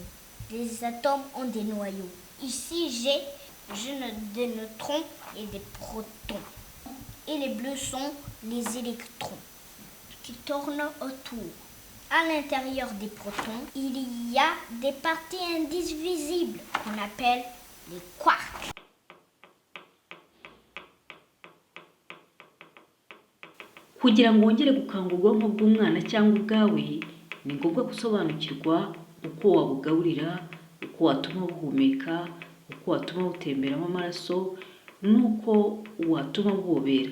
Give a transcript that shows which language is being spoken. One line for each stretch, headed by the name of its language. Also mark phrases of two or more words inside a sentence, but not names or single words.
French: Les atomes ont des noyaux. Ici, j'ai des neutrons et des protons. et les bleus sont les électrons qui tournent autour. À l'intérieur des protons, il y a des parties indivisibles qu'on appelle les quarks.
Kinyarwanda: Kugira ngo wongere gukanga ubwonko bw'umwana cyangwa ubwawe, ni ngombwa gusobanukirwa uko wabugaburira, uko watuma buhumeka, uko watuma butemberamo amaraso, n'uko watuma bubobera.